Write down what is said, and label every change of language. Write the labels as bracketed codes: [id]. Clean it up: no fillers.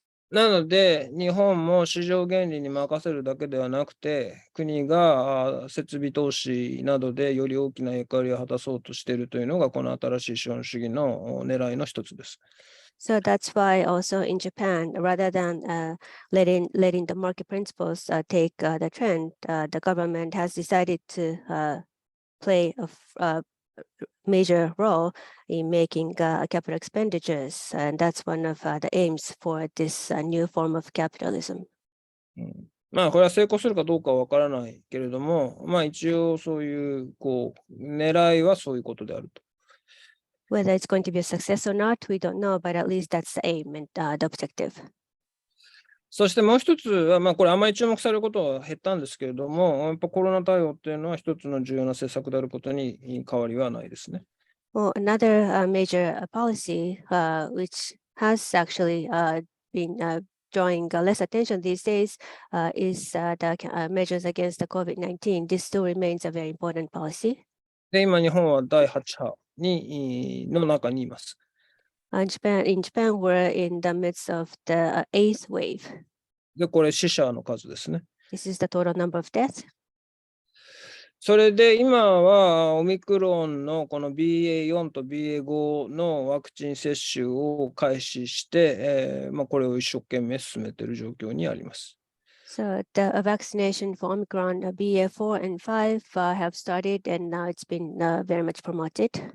[ja] なので、日本も市場原理に任せるだけではなくて、国が設備投資などでより大きな役割を果たそうとしているというのが、この新しい資本主義の狙いの一つです。 [en] So that's why also in Japan, rather than letting the market principles take the trend, the government has decided to play a major role in making capital expenditures, and that's one of the aims for this new form of capitalism. [ja] まあ、これは成功するかどうかは分からないけれども、まあ、一応そういう狙いはそういうことであると。 [en] Whether it's going to be a success or not, we don't know, but at least that's the aim and the objective. [ja] そしてもう一つは、まあ、これあまり注目されることは減ったんですけれども、やっぱコロナ対応っていうのは一つの重要な政策であることに変わりはないですね。 [en] Well, another major policy which has actually been drawing less attention these days is the measures against the COVID-19. This still remains a very important policy. [ja] で、今日本は第8波の中にいます。 [en] In Japan, we're in the midst of the eighth wave. [ja] で、これ死者の数ですね。 [en] This is the total number of deaths. [ja] それで今はオミクロンのこの BA.4 と BA.5 のワクチン接種を開始して、まあ、これを一生懸命進めている状況にあります。 [en] So the vaccination for Omicron BA.4 and 5 have started, and now it's been very much promoted.